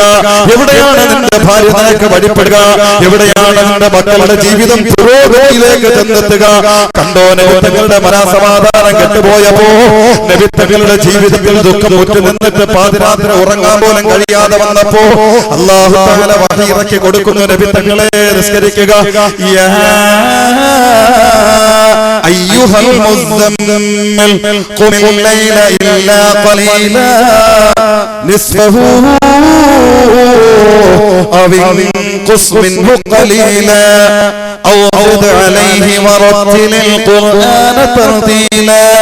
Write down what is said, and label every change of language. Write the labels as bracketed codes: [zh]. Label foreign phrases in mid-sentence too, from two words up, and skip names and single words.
[ml] എവിടെയാണ് നിന്റെ ഭാര്യ നിനക്ക് വഴിപ്പെടുക? എവിടെയാണ് നിന്റെ മക്കളുടെ ജീവിതം പുരോഗതിയിലേക്ക് ചെന്നെത്തുക? കണ്ടോ, നബിത്തങ്ങളുടെ മനസമാധാനം കെട്ടുപോയപ്പോ, നബിത്തങ്ങളുടെ ജീവിതത്തിൽ ദുഃഖം മുറ്റു നിന്നിട്ട് പാതിരാത്രി ഉറങ്ങാൻ പോലും കഴിയാതെ വന്നപ്പോ [ar] الله تعالى [ml] വഹി ഇറക്കി കൊടുക്കുന്നു, നബിത്തങ്ങളെ നിസ്കരിക്കുക. [ar] أيها المزمل قم الليل إلا قليلا نصفه أو انقص منه قليلا أو زد عليه ورتل القرآن ترتيلا